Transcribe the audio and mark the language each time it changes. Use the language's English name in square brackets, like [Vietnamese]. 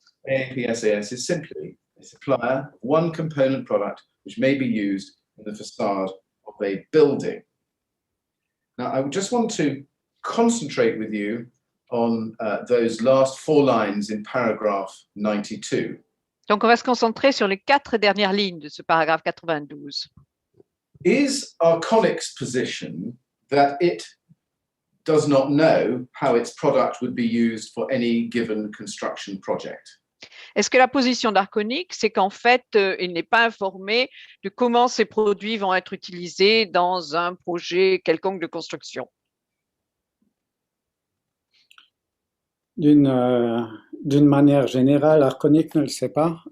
[English] AAP SAS is simply a supplier of one component product which may be used in the facade of a building. Now, I just want to concentrate with you on those last 4 lines in paragraph 92. [French] Donc, on va se concentrer sur les 4 dernières lignes de ce paragraphe 92. [English] Is Arconic's position that it does not know how its product would be used for any given construction project? [French] Est-ce que la position d'Arconic, c'est qu'en fait, il n'est pas informé de comment ces produits vont être utilisés dans un projet quelconque de construction? D'une manière générale, Arconic ne le sait pas.